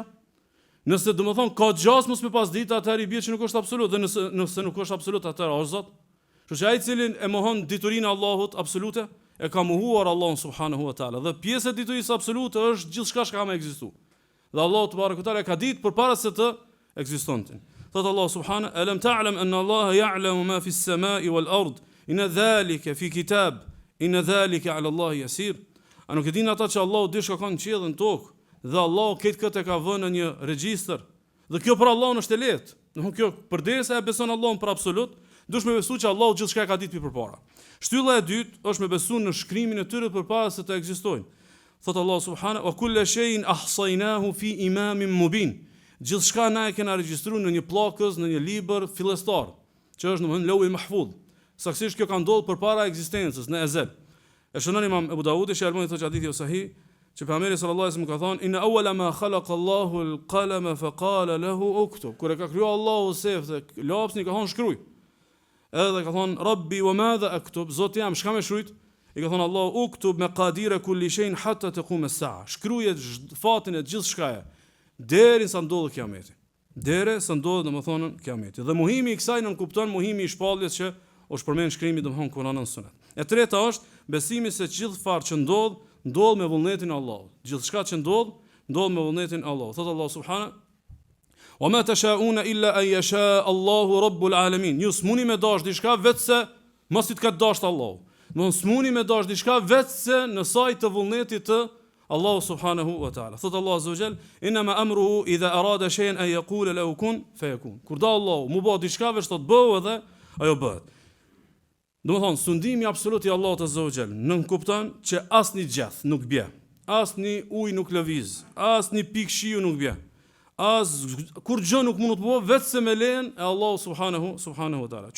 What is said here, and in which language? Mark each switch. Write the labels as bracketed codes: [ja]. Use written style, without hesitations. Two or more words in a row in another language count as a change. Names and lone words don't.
[sq] Nëse domethënë ka gjas mos me pas ditë, atëherë i bie që nuk është absolut, dhe nëse nuk është absolut, atëherë është Zot. Kështu që ai i cili e mohon diturinë e Allahut absolute, e ka mohuar Allahun [ar] سبحانه وتعالى. [sq] Dhe pjesë e diturisë absolute është gjithçka që ka më ekzistuar. Dhe Allahu te barekutaala ka ditë përpara se të ekzistonte. [ar] Thot Allah subhanahu: "ألم تعلم أن الله يعلم ما في السماء والأرض إن ذلك في كتاب إن ذلك على الله يسير." [sq] A nuk e din ata që Allahu di çka ka në qiell dhe në tokë, dhe Allahu këtë e ka vënë në një regjistër. Dhe kjo për Allahun është e lehtë. Domthonjë kjo përderisa e beson Allahun për absolut, duhet me besu që Allahu gjithçka e ka ditë përpara. Shtylla e dytë është me besu në shkrimin e tyre përpara se të ekzistojnë. [ar] Thot Allah subhanahu: "وكل شيء أحصيناه في إمام مبين." [sq] Gjithçka na e kena regjistruar në një pllakës, në një libër fillestar, që është domthonjë Lauhul Mahfuz. Saktësisht kjo ka ndodhur përpara ekzistencës në ezel. E shënon Imam Abu Daudi, që Albani thotë hadithi sahih, që pejgamberi [ar] صلى الله عليه وسلم [sq] ka thënë: [ar] "إن أول ما خلق الله القلم فقال له اكتب." [sq] Kur e ka krijuar Allahu sefte, lapsin ka thonë shkruaj. Edhe ka thonë: [ar] "ربي وماذا أكتب?" [sq] Zoti jam, çka më shkruajt? I ka thonë Allahu: [ar] "اكتب مقادير كل شيء حتى تقوم الساعة." [sq] Shkruaje fatin e gjithçkaje deri sa ndodhet kiameti. Deri sa ndodhet domethënë kiameti. Dhe muhimi i kësaj nën kupton muhimi i shpalljes që është përmend shkrimi domethënë Kur'anin Sunet. E treta është besimi se gjithë farë që ndodh me vullnetin e Allahut. Gjithçka që ndodh me vullnetin e Allahut. [ar] Thot Allah subhanahu: "وما تشاؤون إلا أن يشاء الله رب العالمين." [sq] Ju smuni me dash diçka vetëse mos i të ka dashur Allahu. Mos smuni me dash diçka vetëse në sajt të vullnetit të Allahu [ar] سبحانه وتعالى. Thot Allah عز وجل: "إنما أمره إذا أراد شيئا أن يقول له كن فيكون." [sq] Kur do Allahu mu bë diçka vetë të bëu edhe ajo bëhet. Domethënë sundimi absolut i Allahut [ar] عز وجل [sq] nuk kupton që asnjë gjeth nuk bie, asnjë ujë nuk lëviz, asnjë pikë shiu nuk bie. Kur gjë nuk mund të bëhet vetëm me lejen e Allahut [ar] سبحانه وتعالى.